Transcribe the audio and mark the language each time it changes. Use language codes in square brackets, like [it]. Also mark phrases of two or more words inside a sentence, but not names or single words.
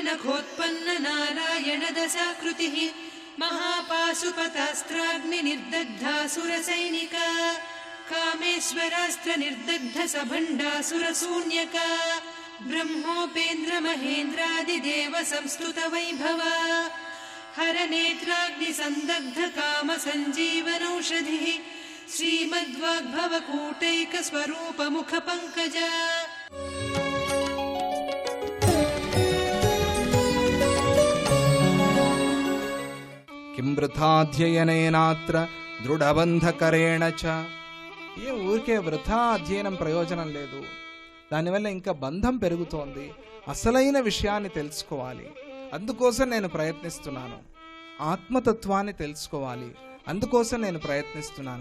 [sa] नखोत्पन्न नारायण दशाकृतिः महापाशुपतास्त्राग्नि निर्दग्धासुरसैनिका कामेश्वरास्त्र निर्दग्ध सभण्डासुरशून्यका ब्रह्मोपेन्द्र महेन्द्रादिदेव संस्तुत वैभवा हरनेत्राग्नि संदग्ध काम संजीवनौषधिः श्रीमद्वाग्भवकूटैक स्वरूप मुख पंकजा किं वृथाध्ययनेनात्र దృఢబంధకరేణ చ. [te] ఏ ఊరికే వృథా అధ్యయనం ప్రయోజనం లేదు, దానివల్ల ఇంకా బంధం పెరుగుతోంది. అసలైన విషయాన్ని తెలుసుకోవాలి, అందుకోసం నేను ప్రయత్నిస్తున్నాను. ఆత్మతత్వాన్ని తెలుసుకోవాలి, అందుకోసం నేను ప్రయత్నిస్తున్నాను.